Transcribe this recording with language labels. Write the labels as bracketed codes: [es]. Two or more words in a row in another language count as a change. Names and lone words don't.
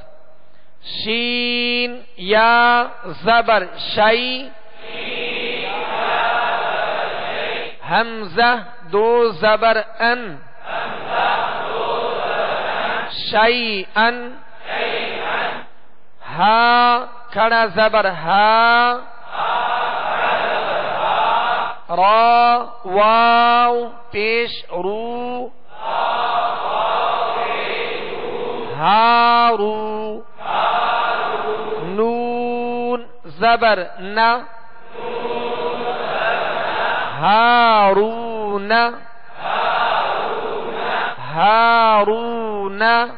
[ur] شین یا زبر شی. حمزہ دو زبر ان. شیئن. ہا کھڑا زبر ہا. را واو پیش رو. ہارو. نون زبر نہ. ہارون. ہارون.